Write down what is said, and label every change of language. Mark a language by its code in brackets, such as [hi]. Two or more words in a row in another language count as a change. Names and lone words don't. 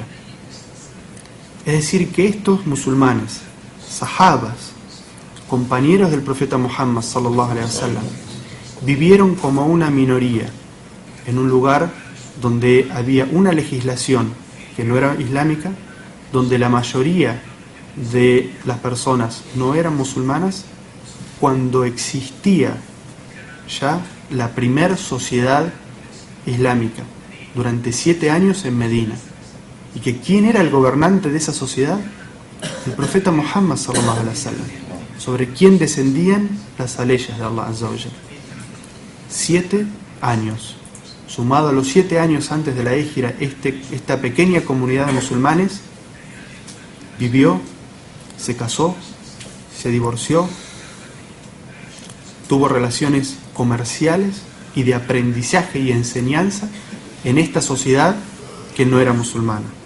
[es] Es decir, que estos musulmanes, sahabas, compañeros del profeta Muhammad [ar] صلى الله عليه وسلم, [es] vivieron como una minoría en un lugar donde había una legislación que no era islámica, donde la mayoría de las personas no eran musulmanas, cuando existía ya la primer sociedad islámica durante 7 años en Medina. ¿Y que quién era el gobernante de esa sociedad? El profeta Muhammad [ar] صلى الله عليه وسلم, [es] sobre quien descendían las leyes de [ar] الله عز وجل. [es] 7 años. Sumado a los 7 años antes de la Híjira, esta pequeña comunidad de musulmanes vivió, se casó, se divorció, tuvo relaciones comerciales y de aprendizaje y enseñanza en esta sociedad que no era musulmana.